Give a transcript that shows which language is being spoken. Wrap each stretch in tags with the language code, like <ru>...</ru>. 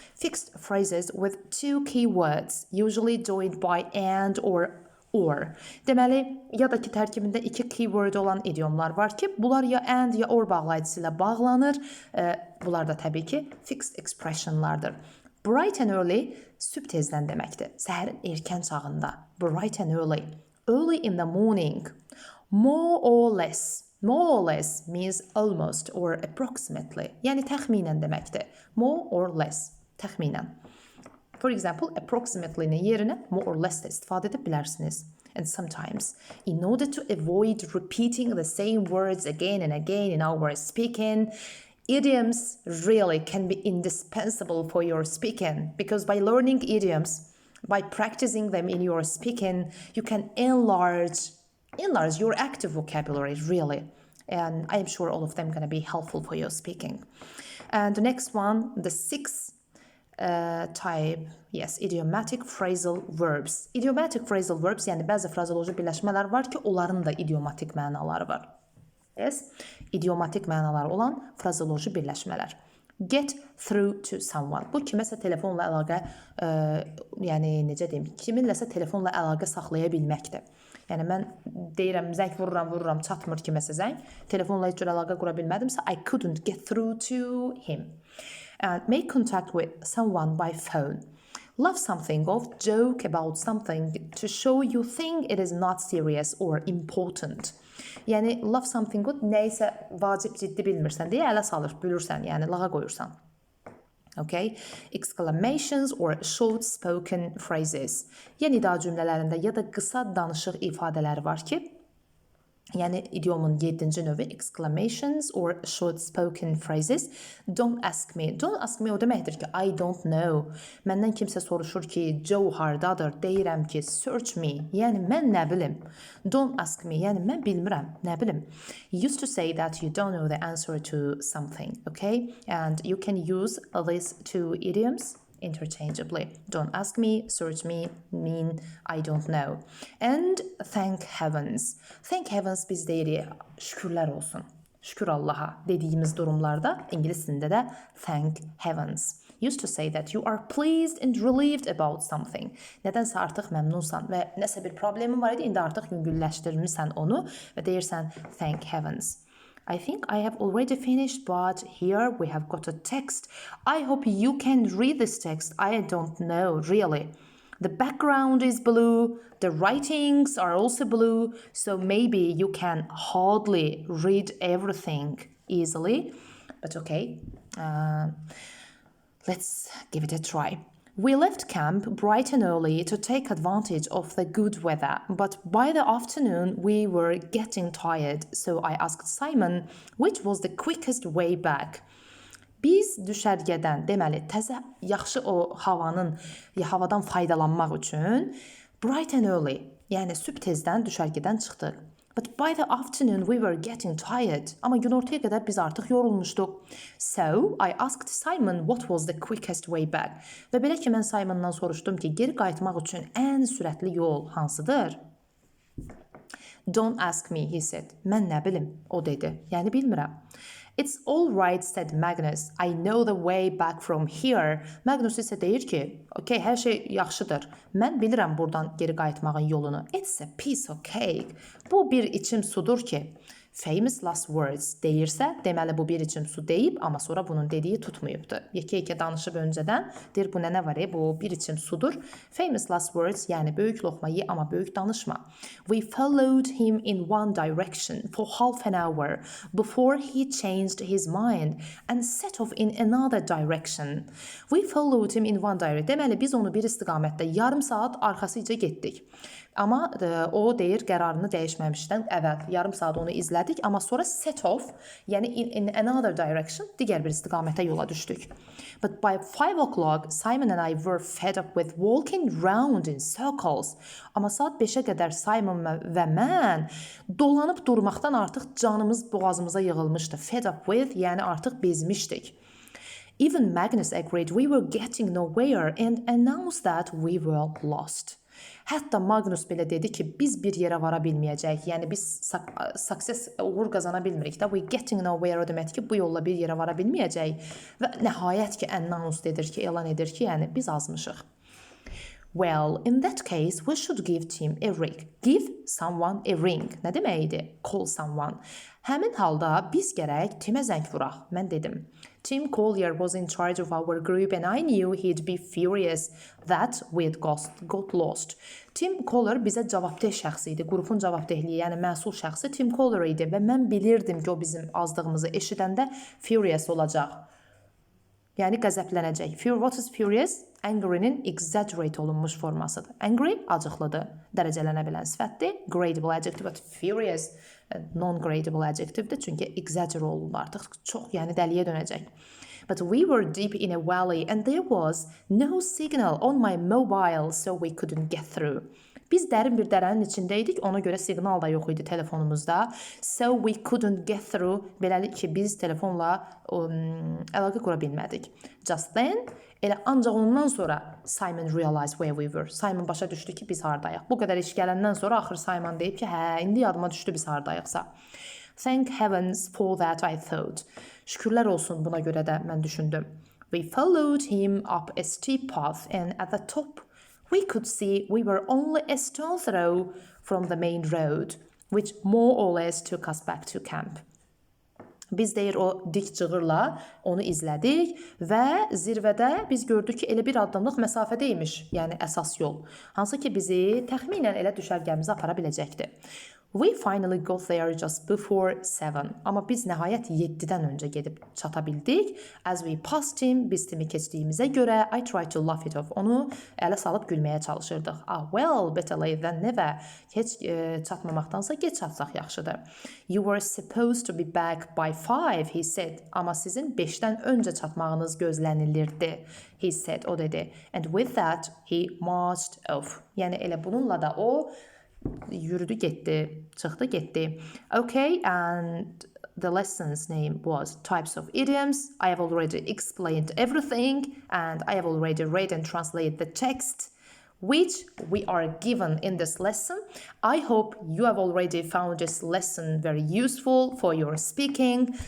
<en>Fixed phrases with two keywords, usually joined by and or.</en> <az>Deməli, ya da ki tərkibində iki keyword olan idiomlar var ki, bunlar ya and ya or bağlayıcısı ilə bağlanır. Bunlar da təbii ki fixed expressionlardır. Bright and early sübh tezdən deməkdir. Səhərin erkən çağında.</az> <en>Bright and early. Early in the morning. More or less. More or less means almost or approximately.</en> <az>Yəni təxminən deməkdir. More or less. Təxminən.</az> <en>For example,</en> <az>approximately-nin yerinə more or less də istifadə edə bilərsiniz.</az> <en>And sometimes, in order to avoid repeating the same words again and again in our speaking, idioms really can be indispensable for your speaking, because by learning idioms, by practicing them in your speaking, you can enlarge your active vocabulary, really. And I am sure all of them are going to be helpful for your speaking. And the next one, the sixth type, yes, idiomatic phrasal verbs.</en> <az>Idiomatic phrasal verbs, yəni bəzi frazoloji birləşmələr var ki, onların da idiomatik mənaları var. Yes, idiomatik mənaları olan frazoloji birləşmələr.</az> <en>Get through to someone.</en> <az>Bu kiməsə telefonla əlaqə, yəni necə deyim, kiminləsə telefonla əlaqə saxlaya bilməkdir. Yəni mən deyirəm, zəng vururam, çatmır kiməsə zəng. Telefonla heç cür əlaqə qura bilmədimsə,</az> <en>I couldn't get through to him. And make contact with someone by phone. Love something or joke about something to show you think it is not serious or important.</en> <az>Yəni love something or nəysə vacib ciddi bilmirsən deyə ələ salır, bülürsən, yəni lağa qoyursan. Okay?</az> <en>Exclamations or short spoken phrases.</en> <az>Yəni nida cümlələrində ya da qısa danışıq ifadələri var ki, yəni idiomun 7-ci növü exclamations or short spoken phrases.</az> <en>Don't ask me. Don't ask me</en> <az>o deməkdir ki,</az> <en>I don't know.</en> <az>Məndən kimsə soruşur ki, Joe hardadır? Deyirəm ki,</az> <en>search me.</en> <az>Yəni mən nə bilim?</az> <en>Don't ask me.</en> <az>Yəni mən bilmirəm, nə bilim.</az> <en>Used to say that you don't know the answer to something, okay? And you can use these two idioms interchangeably. Don't ask me, search me, mean I don't know. And thank heavens. Thank heavens</en> <az>biz deyirik, şükürlər olsun. Şükür Allaha dediyimiz durumlarda İngilis dilində də thank heavens.</az> <en>Used to say that you are pleased and relieved about something.</en> <az>Nədənsə artıq məmnunsan və nəsə bir problemin var idi, indi artıq yüngülləşdirmisən onu və deyirsən thank heavens.</az> <en>I think I have already finished, but here we have got a text. I hope you can read this text. I don't know, really. The background is blue. The writings are also blue. So maybe you can hardly read everything easily. But okay, let's give it a try. We left camp bright and early to take advantage of the good weather, but by the afternoon we were getting tired, so I asked Simon which was the quickest way back.</en> <az>Biz düşərgədən, deməli, təzə yaxşı o havadan faydalanmaq üçün bright and early, yəni sübh tezdən düşərgədən çıxdıq.</az> <en>But by the afternoon we were getting tired.</en> <az>Amma günortaya qədər biz artıq yorulmuşduq.</az> <en>So I asked Simon what was the quickest way back.</en> <az>Və belə ki mən Simondan soruşdum ki, geri qayıtmaq üçün ən sürətli yol hansıdır?</az> <en>Don't ask me, he said.</en> <az>Mən nə bilim, o dedi. Yəni bilmirəm.</az> <en>It's all right, said Magnus. I know the way back from here.</en> <az>Magnus isə deyir ki, okay, hər şey yaxşıdır. Mən bilirəm buradan geri qayıtmağın yolunu.</az> <en>It's a piece of cake.</en> <az>Bu bir içim sudur ki, famous last words deyirsə, deməli bu bir içim su deyib, amma sonra bunun dediyi tutmayıbdı. Yekə-yekə danışıb öncədən, deyir bu nə var, bu bir içim sudur. Famous last words, yəni böyük loxma ye, amma böyük danışma.</az> <en>We followed him in one direction for half an hour before he changed his mind and set off in another direction. We followed him in one direction.</en> <az>Deməli biz onu bir istiqamətdə yarım saat arxasıca getdik. Amma o deyir qərarını dəyişməmişdən əvvəl yarım saat onu izlədik, amma sonra set off, yəni</az> <en>in another direction,</en> <az>digər bir istiqamətə yola düşdük.</az> <en>But by 5 o'clock, Simon and I were fed up with walking round in circles.</en> <az>Amma saat 5-ə qədər Simon və mən dolanıb durmaqdan artıq canımız boğazımıza yığılmışdı. Fed up with, yəni artıq bezmişdik.</az> <en>Even Magnus agreed we were getting nowhere and announced that we were lost.</en> <az>Hətta Magnus belə dedi ki, biz bir yerə vara bilməyəcəyik. Yəni biz success, uğur qazana bilmirik də.</az> <en>We getting nowhere</en> <az>o deməkdir ki, bu yolla bir yerə vara bilməyəcəyik. Və nəhayət ki, announce edir ki, elan edir ki, yəni biz azmışıq.</az> <en>Well, in that case, we should give Tim a ring. Give someone a ring.</en> <az>Nə deməkdir?</az> <en>Call someone.</en> <az>Həmin halda biz gərək Timə zəng vuraq. Mən dedim.</az> <en>Tim Collier was in charge of our group and I knew he'd be furious that we'd got lost.</en> <az>Tim Collier bizə cavabdeh şəxsi idi. Qrupun cavabdehliyi, yəni məsul şəxsi Tim Collier idi və mən bilirdim ki, o bizim azdığımızı eşidəndə furious olacaq. Yəni qəzəblənəcək.</az> <en>What is furious?</en> <az>Angry-nin exaggerate olunmuş formasıdır. Angry acıqlıdır, dərəcələnə bilən sifətdir.</az> <en>Gradable adjective, but furious non-gradable adjectivedir.</en> <az>Çünki exaggerate olunur artıq. Çox, yəni dəliyə dönəcək.</az> <en>But we were deep in a valley and there was no signal on my mobile so we couldn't get through.</en> <az>Biz dərin bir dərənin içindəydik, ona görə siqnal da yox idi telefonumuzda.</az> <en>So we couldn't get through.</en> <az>Beləliklə ki, biz telefonla əlaqə qura bilmədik.</az> <en>Just then,</en> <az>elə ancaq ondan sonra</az> <en>Simon realized where we were.</en> <az>Simon başa düşdü ki, biz hardayıq. Bu qədər iş gələndən sonra axır Simon deyib ki, hə, indi yadıma düşdü biz hardayıqsa.</az> <en>Thank heavens for that I thought.</en> <az>Şükürlər olsun buna görə də mən düşündüm.</az> <en>We followed him up a steep path and at the top we could see we were only a stone throw from the main road, which more or less took us back to camp.</en> <az>Biz deyir o dik cığırla onu izlədik və zirvədə biz gördük ki, elə bir addımlıq məsafədəymiş, yəni əsas yol. Hansı ki, bizi təxminən elə düşərgəmizə apara biləcəkdir.</az> <en>We finally got there just before 7.</en> <az>Amma biz nəhayət 7-dən öncə gedib çata bildik.</az> <en>As we passed him,</en> <az>biz Timi keçdiyimizə görə</az> <en>I tried to laugh it off.</en> <az>Onu ələ salıb gülməyə çalışırdıq.</az> <en>Well, better late than never.</en> <az>Heç çatmamaqdansa geç çatsaq yaxşıdır.</az> <en>You were supposed to be back by 5, he said.</en> <az>Amma sizin 5-dən öncə çatmağınız gözlənilirdi,</az> <en>he said,</en> <az>o dedi.</az> <en>And with that, he marched off.</en> <az>Yəni elə bununla da o yürüdü getdi, çıxdı getdi.</az> <en>Okay, and the lesson's name was Types of Idioms. I have already explained everything and I have already read and translated the text which we are given in this lesson. I hope you have already found this lesson very useful for your speaking.</en>